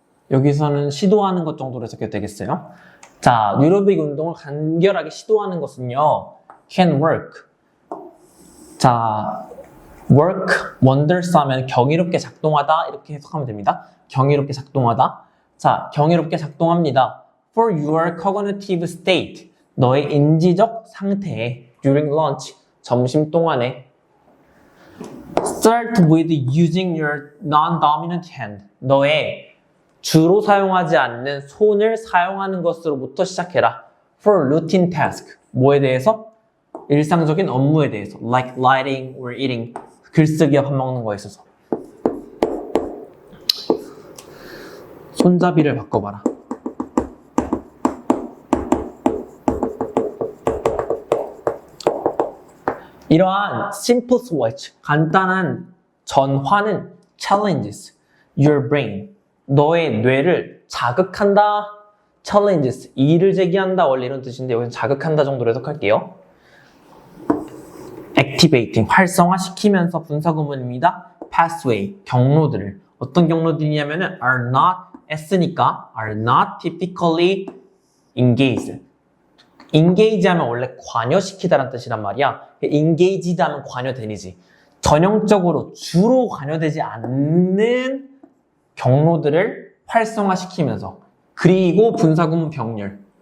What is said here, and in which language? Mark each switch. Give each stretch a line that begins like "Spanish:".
Korean: 여기서는 시도하는 것 정도로 해석해도 되겠어요? 자, 뉴로빅 운동을 간결하게 시도하는 것은요,
English: can work.
Korean: 자,
English: work wonders
Korean: 하면 경이롭게 작동하다 이렇게 해석하면 됩니다. 경이롭게 작동하다. 자, 경이롭게 작동합니다.
English: For your cognitive state.
Korean: 너의 인지적 상태에
English: during lunch.
Korean: 점심 동안에
English: Start with using your non-dominant hand.
Korean: 너의 주로 사용하지 않는 손을 사용하는 것으로부터 시작해라.
English: For routine task.
Korean: 뭐에 대해서? 일상적인 업무에 대해서.
English: Like writing or eating.
Korean: 글쓰기와 밥 먹는 거에 있어서. 손잡이를 바꿔봐라. 이러한
English: simple switch,
Korean: 간단한 전환은
English: challenges your brain,
Korean: 너의 뇌를 자극한다. challenges, 이의를 제기한다. 원래 이런 뜻인데 여기서 자극한다 정도로 해석할게요. activating, 활성화시키면서 분사구문입니다. pathway, 경로들을. 어떤 경로들이냐면은 are not, S니까
English: are not typically engaged.
Korean: engage 하면 원래 관여시키다라는 뜻이란 말이야. engaged 하면 관여되니지. 전형적으로 주로 관여되지 않는 경로들을 활성화시키면서. 그리고 분사구문 병렬.